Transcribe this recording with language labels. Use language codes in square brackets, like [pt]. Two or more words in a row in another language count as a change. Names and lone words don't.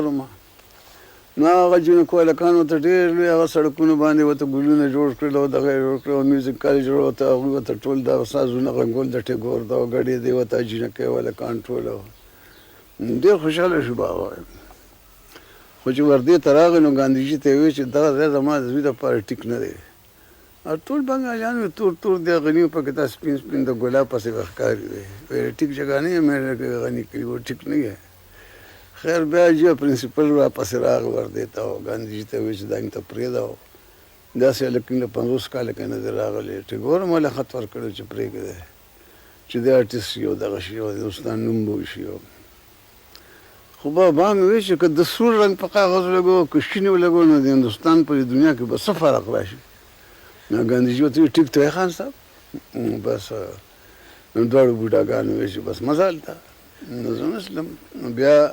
[ps] وم نو هغه جنکو هلکان ورته ډېر لوی هغه سړکونو باندې ورته ګلونه جوړ کړل او دغه یې جوړ کړل او میوزیک کالج جوړ ورته هغوی ورته ټول دا سازونه غږول د ټیګور دا ګډې دی ورته جنکۍ هلکان ټول ډېر خوشحاله شو بابا خو چې وردې ته راغی نو ګاندهیجي ته یې وویل چې دغه ځای زما د زوی دپاره ټیک نه دی ټول بنګالیان وي تور تور دی غني پکې دا سپین سپین د ګلاب پسې به ښکاري دی ویل [ur] ټیک جگہ نہیں ہے میں نے غني کړي وہ ټیک نہیں ہے [ps] خیر بیا جو پرنسپل راپسې راغی وردې ته او ګاندهیجي ته یې وویل چې دا مې ته پرېږده او داسې هلک له 50 کاله کې نه دی راغلی ټیګور هم ولې خط ورکړی چې پرېږدی چې دی آرټسټ شي او دغه شي او د هندوستان نوم به وشي خو بابا مې ویل چې که د سور رنګ په کاغذ ولګو که شین ولګو نو د هندوستان په دنیا کې به څه فرق راشي نو ګاندهیجي ورته ویل ټیک دی خان صاحب بس نو دواړو بوډاګانو ویل چې بس مزه هلته نو زه نسلم نو بیا